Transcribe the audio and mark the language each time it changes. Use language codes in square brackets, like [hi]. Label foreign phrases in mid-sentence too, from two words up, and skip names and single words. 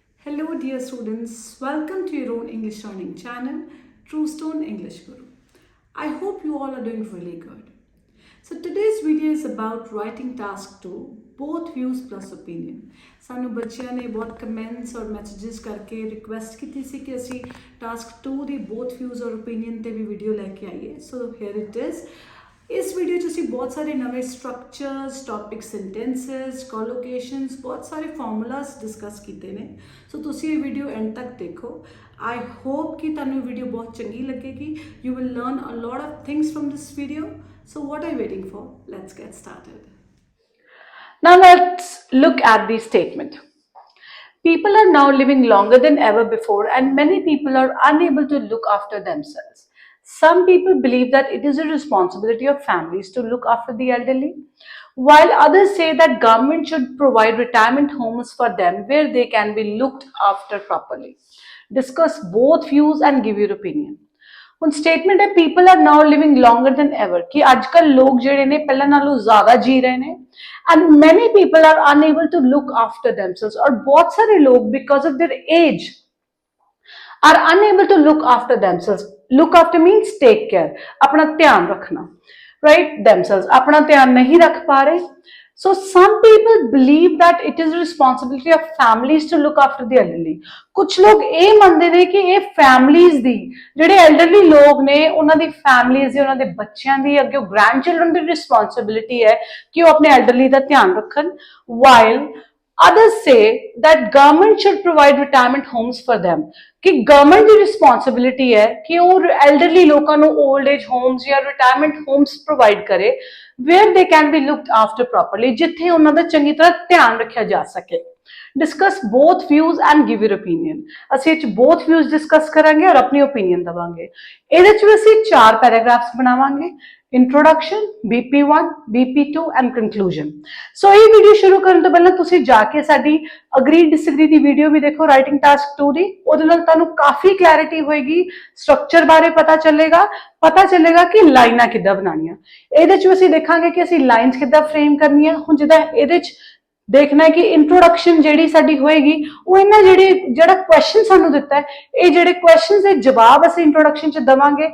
[en] Hello, dear students. Welcome to your own English learning channel, Truestone English Guru. I hope you all are doing really good. So, today's video is about writing task 2, both views plus opinion. [pa] ਸਾਨੂੰ ਬੱਚਿਆਂ ਨੇ ਬਹੁਤ ਕਮੈਂਟਸ ਔਰ ਮੈਸੇजेस ਕਰਕੇ ਰਿਕੁਐਸਟ ਕੀਤੀ ਸੀ ਕਿ ਅਸੀਂ ਟਾਸਕ 2 ਦੀ [en] both views [pa] ਔਰ opinion ਤੇ ਵੀ ਵੀਡੀਓ ਲੈ ਕੇ ਆਈਏ. [en] ਸੋ here it is. [pa] ਇਸ ਵੀਡੀਓ 'ਚ ਅਸੀਂ ਬਹੁਤ ਸਾਰੇ ਨਵੇਂ [en] structures, topic sentences, collocations, [pa] ਬਹੁਤ ਸਾਰੇ ਫਾਰਮੂਲਾਸ ਡਿਸਕਸ ਕੀਤੇ ਨੇ. ਸੋ ਤੁਸੀਂ ਇਹ ਵੀਡੀਓ ਐਂਡ ਤੱਕ ਦੇਖੋ. [en] I hope [pa] ਕਿ ਤੁਹਾਨੂੰ ਇਹ ਵੀਡੀਓ ਬਹੁਤ ਚੰਗੀ ਲੱਗੇਗੀ. [en] you will learn a lot of things from this video. So what are you waiting for? Let's get started. Now let's look at the statement. People are now living longer than ever before and many people are unable to look after themselves. Some people believe that it is a responsibility of families to look after the elderly, while others say that government should provide retirement homes for them where they can be looked after properly. Discuss both views and give your opinion. [pa] ਹੁਣ ਸਟੇਟਮੈਂਟ ਹੈ [en] people are now living longer than ever [pa] ਕਿ ਅੱਜ ਕੱਲ ਲੋਕ ਜਿਹੜੇ ਨੇ ਪਹਿਲਾਂ ਨਾਲੋਂ ਜ਼ਿਆਦਾ ਜੀ ਰਹੇ ਨੇ [en] and many people are unable to look after themselves [pa] ਔਰ ਬਹੁਤ ਸਾਰੇ ਲੋਕ [en] because of their age are unable to look after themselves. look after means take care, [pa] ਆਪਣਾ ਧਿਆਨ ਰੱਖਣਾ, [en] ਰਾਈਟ? [pa] ਦੈਮਸੈਲਵਸ ਆਪਣਾ ਧਿਆਨ ਨਹੀਂ ਰੱਖ ਪਾ ਰਹੇ. [en] So some people believe that it is the responsibility of families to look after the elderly. [pa] ਕੁਝ ਲੋਕ ਇਹ ਮੰਨਦੇ ਨੇ ਕਿ ਇਹ families ਦੀ, ਜਿਹੜੇ elderly ਲੋਕ ਨੇ ਉਹਨਾਂ ਦੀ families ਦੀ, ਉਹਨਾਂ ਦੇ ਬੱਚਿਆਂ ਦੀ, ਅੱਗੇ grandchildren ਦੀ responsibility ਹੈ ਕਿ ਉਹ ਆਪਣੇ elderly ਦਾ ਧਿਆਨ ਰੱਖਣ, [en] while others say that government should provide retirement homes for them. [pa] ਕਿ government ਦੀ responsibility ਹੈ ਕਿ ਉਹ elderly ਲੋਕਾਂ ਨੂੰ [en] old age homes ਜਾਂ retirement homes provide ਕਰੇ where they can be looked after properly, [pa] ਜਿੱਥੇ ਉਹਨਾਂ ਦਾ ਚੰਗੀ ਤਰ੍ਹਾਂ ਧਿਆਨ ਰੱਖਿਆ ਜਾ ਸਕੇ. [en] Discuss both views and give your opinion. [pa] ਅਸੀਂ ਇਹ 'ਚ [en] both views discuss [pa] ਕਰਾਂਗੇ ਔਰ ਆਪਣੀ opinion ਦਵਾਂਗੇ. ਇਹਦੇ 'ਚ ਵੀ ਅਸੀਂ 4 ਪੈਰਾਗ੍ਰਾਫਸ ਬਣਾਵਾਂਗੇ: [en] introduction, BP1, BP2 and conclusion. [pa] So ਇਹ ਵੀਡੀਓ ਸ਼ੁਰੂ ਕਰਨ ਤੋਂ ਪਹਿਲਾਂ ਤੁਸੀਂ ਜਾ ਕੇ ਸਾਡੀ [en] agree disagree [pa] ਦੀ ਵੀਡੀਓ ਵੀ ਦੇਖੋ, [en] writing task 2 [pa] ਦੀ. ਉਹਦੇ ਨਾਲ ਤੁਹਾਨੂੰ ਕਾਫੀ ਕਲੈਰਿਟੀ ਹੋਏਗੀ, ਸਟਰਕਚਰ ਬਾਰੇ ਪਤਾ ਚੱਲੇਗਾ ਕਿ ਲਾਈਨਾਂ ਕਿੱਦਾਂ ਬਣਾਉਣੀਆਂ. ਇਹਦੇ 'ਚ ਅਸੀਂ ਦੇਖਾਂਗੇ ਕਿ ਅਸੀਂ ਲਾਈਨਸ ਕਿੱਦਾਂ ਫਰੇਮ ਕਰਨੀਆਂ. ਹੁਣ ਜਿੱਦਾਂ ਇਹਦੇ 'ਚ ਦੇਖਣਾ ਹੈ ਕਿ ਇੰਟਰੋਡਕਸ਼ਨ ਜਿਹੜੀ ਸਾਡੀ ਹੋਏਗੀ ਉਹ ਇਹਨਾਂ ਜਿਹੜਾ ਕੁਐਸਚਨ ਸਾਨੂੰ ਦਿੱਤਾ ਹੈ, ਇਹ ਜਿਹੜੇ ਕੁਐਸਚਨਸ ਦੇ ਜਵਾਬ ਅਸੀਂ ਇੰਟਰੋਡਕਸ਼ਨ 'ਚ ਦੇਵਾਂਗੇ.